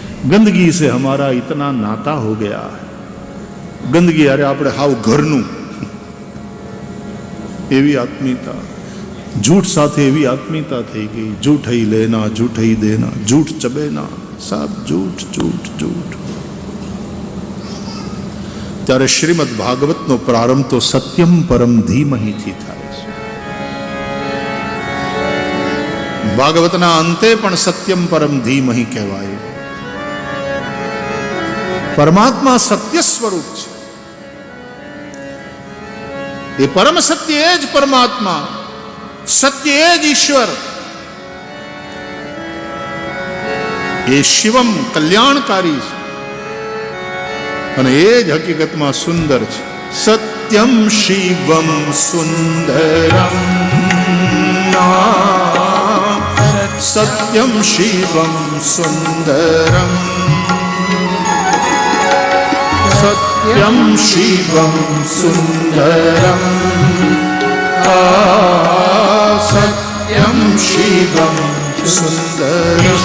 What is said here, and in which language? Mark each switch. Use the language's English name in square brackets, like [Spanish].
[Hindi] गंदगी से हमारा इतना नाता हो गया है. गंदगी अरे [Gujarati] આપણે હાવ ઘરનું, એવી આત્મીયતા. झूठ સાથે એવી આત્મીયતા થઈ ગઈ. [Hindi] झूठ ही लेना, झूठ ही देना, झूठ चबेना, सब झूठ झूठ झूठ. [Gujarati] ત્યારે શ્રીમદ ભાગવતનો પ્રારંભ તો [Sanskrit] સત્યમ પરમ ધીમહિ [Gujarati] થી થાય. ભાગવતના અંતે પણ [Sanskrit] સત્યમ પરમ ધીમહિ [Gujarati] કહેવાય. પરમાત્મા સત્ય સ્વરૂપ છે. એ પરમ સત્ય એ જ પરમાત્મા, સત્ય એ જ ઈશ્વર. એ શિવમ કલ્યાણકારી છે અને એ જ હકીકતમાં સુંદર છે. [Sanskrit] સત્યમ શિવમ સુંદરમ, सत्यम शिवम सुंदरम, सत्यम शिवम सुंदरम, सत्यम शिवम सुंदरम.